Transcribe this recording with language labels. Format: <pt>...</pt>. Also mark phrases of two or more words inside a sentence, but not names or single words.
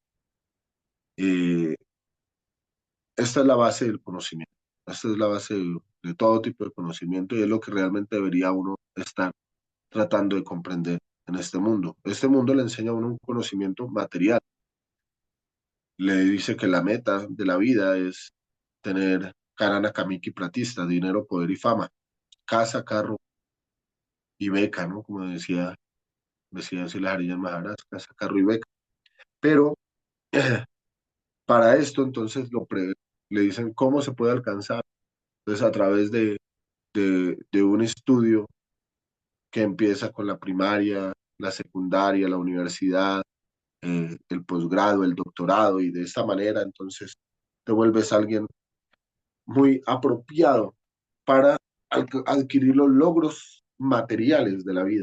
<es>Eh, Esta es la base del conocimiento. Esta es la base de todo tipo de conocimiento y es lo que realmente debería uno estar tratando de comprender en este mundo. Este mundo le enseña a uno un conocimiento material. Le dice que la meta de la vida es tener</es> <sa>karana, kamiki, pratista,</sa> <es>dinero, poder y fama, casa, carro y beca, ¿no? Como decía Sila Harijan Maharaj, casa, carro y beca. Pero para esto entonces le dicen cómo se puede alcanzar. Entonces a través de un estudio que empieza con la primaria, la secundaria, la universidad, el posgrado, el doctorado, y de esta manera entonces te vuelves alguien muy apropiado para adquirir los logros materiales de la vida.</es>